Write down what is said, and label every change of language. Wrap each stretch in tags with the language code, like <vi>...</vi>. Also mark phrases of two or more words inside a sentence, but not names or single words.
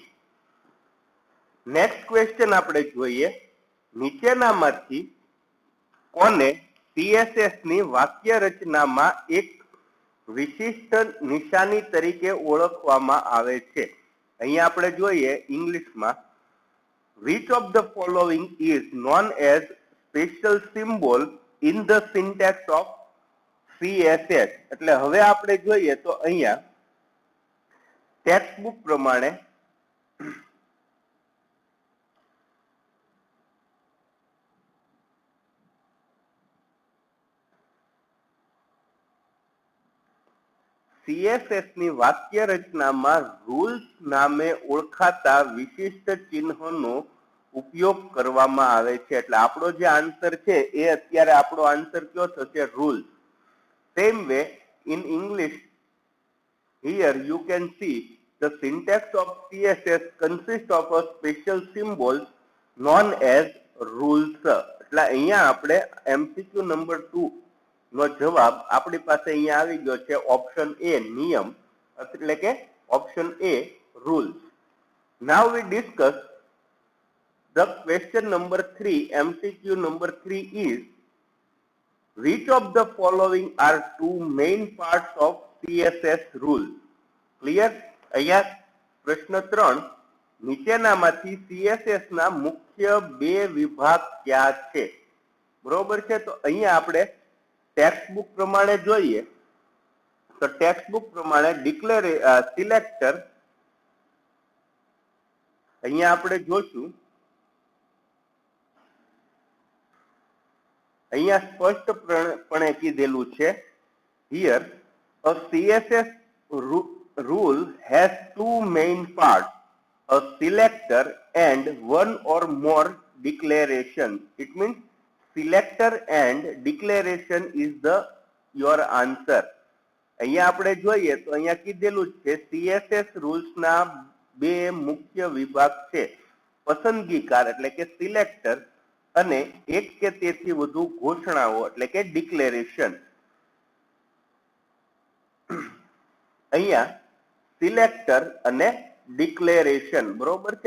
<en>Next question</en> <gu>આપણે જોઈએ નીચેનામાંથી કોને CSS ની વાક્ય રચનામાં એક વિશિષ્ટ નિશાની તરીકે ઓળખવામાં આવે છે. અહીંયા આપણે જોઈએ ઇંગ્લિશમાં</gu> <en>which of the following is known as special symbol in the syntax of CSS.</en> <gu>એટલે હવે આપણે જોઈએ તો અહીંયા</gu> <en>text book</en> <gu>પ્રમાણે CSS ની વાક્ય રચનામાં રૂલ્સ નામે ઓળખાતા વિશિષ્ટ ચિહ્નોનો ઉપયોગ કરવામાં આવે છે. એટલે આપણો જે આન્સર છે એ અત્યારે આપણો આન્સર કયો થશે?</gu> <en>Rules. Same way in English here you can see the syntax of CSS consists of a special symbols known as rules.</en> <gu>એટલે અહીંયા આપણે MCQ નંબર 2 નો જવાબ આપણી પાસે અહીંયા આવી ગયો છે ઓપ્શન એ નિયમ એટલે કે ઓપ્શન એ રૂલ્સ.</gu> <en>Now we discuss the question number 3 MCQ number 3 is which of the following are two main parts of CSS rule.</en> <gu>ક્લિયર? અહીંયા પ્રશ્ન 3 નીચેનામાંથી CSS ના મુખ્ય બે વિભાગ ક્યાં છે? બરોબર છે. તો અહીંયા આપણે</gu> <en>text book</en> <gu>પ્રમાણે જોઈએ તો</gu> <en>text book</en> <gu>પ્રમાણે સિલેક્ટર અહીંયા આપણે જોશું, અહીંયા સ્પષ્ટપણે કીધેલું છે,</gu> <en>here a CSS rule has two main parts, a selector and one or more declaration. It means selector and declaration is your answer.</en> <gu>અહીંયા આપણે જોઈએ તો અહીંયા કીધેલું છે CSS રૂલ્સ ના બે મુખ્ય વિભાગ છે, પસંદગીકાર એટલે કે સિલેક્ટર અને એક કે તેથી વધુ ઘોષણાઓ એટલે કે ડિક્લેરેશન. અહીંયા સિલેક્ટર અને ડિક્લેરેશન બરોબર છે.</gu>